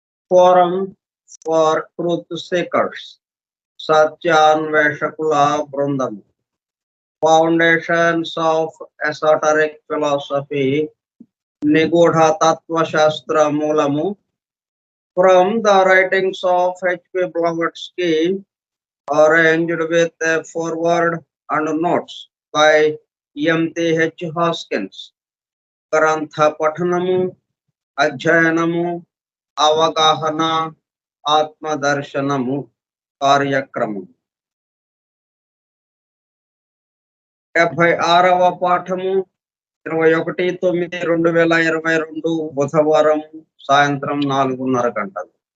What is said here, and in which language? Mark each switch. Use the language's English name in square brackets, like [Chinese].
[English] forum for truth seekers, [Telugu] సత్యాన్వేషకుల బృందం, [English] foundations of esoteric philosophy, [Telugu] నిగూఢ తత్వశాస్త్ర మూలము, [English] from the writings of H.P. Blavatsky, arranged with a foreword and notes by M.T.H. Hoskins. [Telugu] గ్రంథ పఠనము, అధ్యయనము, అవగాహన, ఆత్మదర్శనము కార్యక్రమం. 76వ పాఠము 21/9/2022 బుధవారం సాయంత్రం 4:30 గంటలు.